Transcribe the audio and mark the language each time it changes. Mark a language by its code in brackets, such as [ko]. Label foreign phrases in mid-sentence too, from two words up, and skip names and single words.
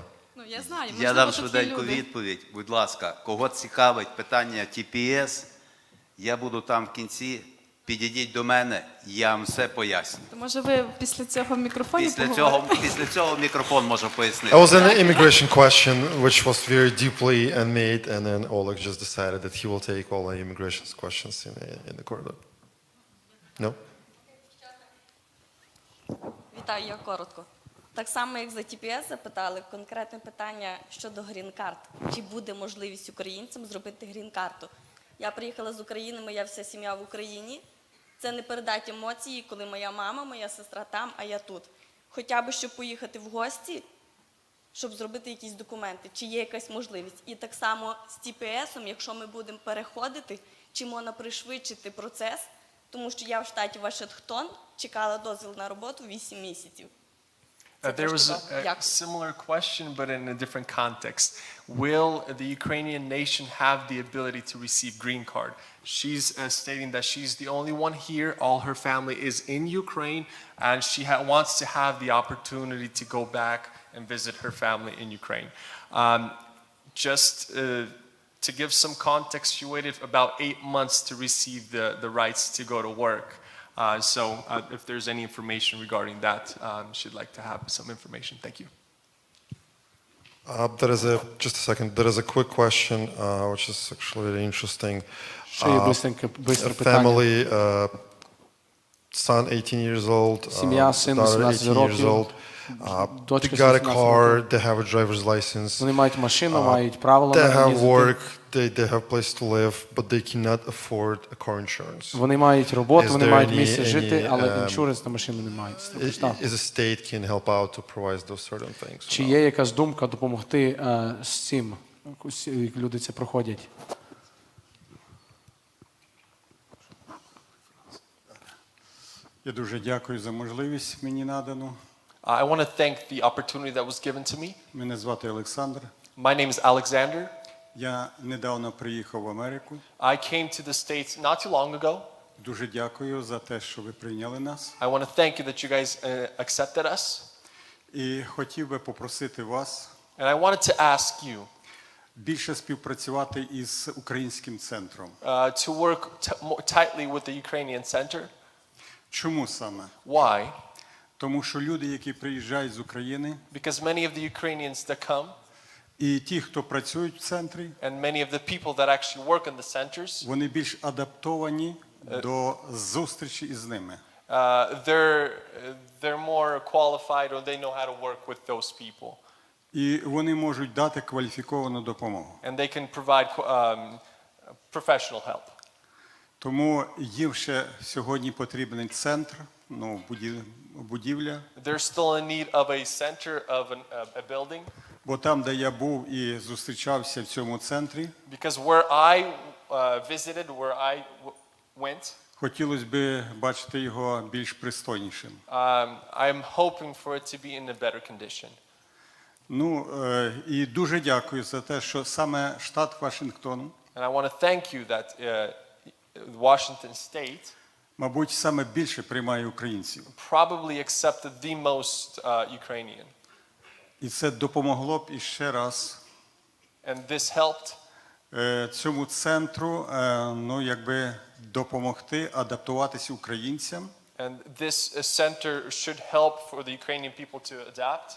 [uk] Я знаю, я дам швиденьку відповідь. Будь ласка, кого цікавить питання TPS, я буду там в кінці. Підійдіть до мене, я вам все поясню. То може ви після цього в мікрофоні поговорите? Після цього мікрофон може пояснити. [en] It was an immigration question which was very deeply made, and then Oleg just decided that he will take all the immigration questions in the corridor. No? [uk] Вітаю, я коротко. Так само, як за TPS запитали, конкретне питання щодо грін-карт. Чи буде можливість українцям зробити грін-карту? Я приїхала з України, моя вся сім'я в Україні. Це не передать емоції, коли моя мама, моя сестра там, а я тут. хоча б щоб поїхати в гості, щоб зробити якісь документи, чи є якась можливість. І так само з TPS-ом, якщо ми будемо переходити, чи можна пришвидшити процес, тому що я в штаті Вашингтон чекала дозвіл на роботу 8 місяців. [en] There was a similar question, but in a different context. Will the Ukrainian nation have the ability to receive green card? She's stating that she's the only one here. All her family is in Ukraine, and she wants to have the opportunity to go back and visit her family in Ukraine. Just to give some context, she waited about 8 months to receive the rights to go to work. So if there's any information regarding that, she'd like to have some information. Thank you. Just a second. There is a quick question, which is actually really interesting. [uk] Ще є бистреньке [en] A [uk] питання. [en] family, son 18 years old, [uk] Сім'я, син [en] daughter [uk] 18 [en] 18 years [uk] років, [en] old. They [uk] дочка [en] got a [uk] 18 [en] car, [uk] років. [en] they have a driver's license. [uk] Вони мають машину, мають правила [en] They have [uk] їздити. [en] work, they have place to live, but they cannot afford a car insurance. [uk] Вони мають роботу, [en] Is [uk] вони [en] there [uk] мають [en] any- [uk] місце жити, [en] any, [uk] але іншуренс на машину не мають. [en] Is the state can help out to provide those certain things? [uk] Чи є якась думка допомогти з цим, як люди це проходять? Я дуже дякую за можливість мені надану. [en] I want to thank the opportunity that was given to me. [uk] Мене звати Олександр. [en] My name is Alexander. [uk] Я недавно приїхав в Америку. [en] I came to the States not too long ago. [uk] Дуже дякую за те, що ви прийняли нас. [en] I want to thank you that you guys accepted us. [uk] І хотів би попросити вас [en] And I wanted to ask you [uk] більше співпрацювати із українським центром. [en] To work more tightly with the Ukrainian Center. [uk] Чому саме? [en] Why? [uk] Тому що люди, які приїжджають з України, [en] Because many of the Ukrainians that come, [uk] і ті, хто працюють в центрі, [en] and many of the people that actually work in the centers, [uk] вони більш адаптовані до зустрічі із ними. [en] they're more qualified or they know how to work with those people. [uk] І вони можуть дати кваліфіковану допомогу. [en] And they can provide professional help. [uk] Тому їм ще сьогодні потрібен центр, будівля. [en] There's still a need of a center of a building. [uk] Бо там, де я був і зустрічався в цьому центрі, [en] Because where I visited, where I went, [uk] хотілося б бачити його більш пристойнішим. [en] I'm hoping for it to be in a better condition. [uk] І дуже дякую за те, що саме штат Вашингтон, [en] And I want to thank you that Washington State [uk] мабуть, саме більше приймає українців. [en] probably accepted the most Ukrainian. [uk] І це допомогло б іще раз [en] And this helped [uk] цьому центру, допомогти адаптуватися українцям. [en] And this center should help for the Ukrainian people to adapt